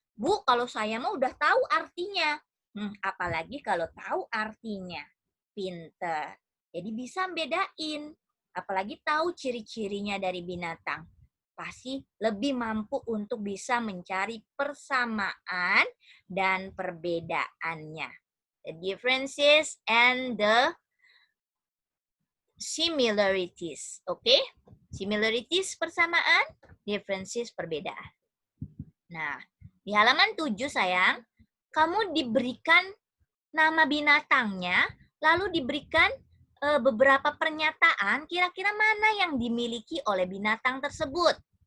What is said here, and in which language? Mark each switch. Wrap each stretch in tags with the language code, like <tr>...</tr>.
<id>Bu, kalau saya mah udah tahu artinya. Apalagi kalau tahu artinya. Pinter. Jadi bisa bedain. Apalagi tahu ciri-cirinya dari binatang. Pasti lebih mampu untuk bisa mencari persamaan dan perbedaannya.</id> <en>The differences and the similarities.</en> <id>Oke? Similarities persamaan, differences perbedaan. Nah, di halaman 7 sayang, kamu diberikan nama binatangnya, lalu diberikan beberapa pernyataan kira-kira mana yang dimiliki oleh binatang tersebut.</id>